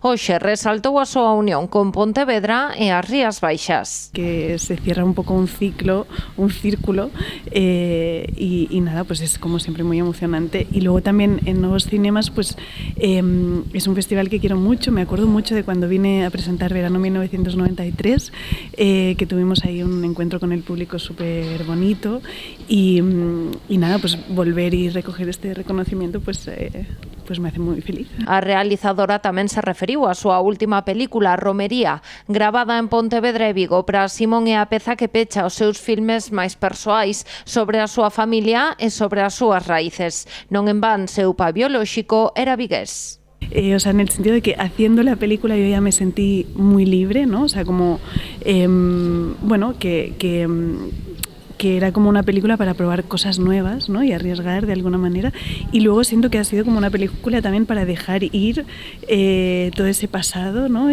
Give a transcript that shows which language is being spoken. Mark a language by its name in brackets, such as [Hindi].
[Galician] Hoxe resaltou a súa unión con Pontevedra e as Rías Baixas. [Spanish] Que se cierra un poco un círculo, y nada, pues es como siempre muy emocionante. Y luego también en Novos Cinemas, pues es un festival que quiero mucho. Me acuerdo mucho de cuando vine a presentar Verano 1993, que tuvimos ahí un encuentro con el público súper bonito y nada, pues volver y recoger este reconocimiento pues me hace muy feliz. [Galician] A realizadora tamén se referiu á súa última película, Romería, gravada en Pontevedra e Vigo. Para Simón é a peza que pecha os seus filmes máis persoais sobre a súa familia e sobre as súas raíces. Non en van, seu pai biolóxico era vigués. [Spanish] O sea, en el sentido de que haciendo la película yo ya me sentí muy libre, ¿no? O sea, como, bueno, que era como una película para probar cosas nuevas, ¿no? Y arriesgar de alguna manera. Y luego siento que ha sido como una película también para dejar ir todo ese pasado, ¿no?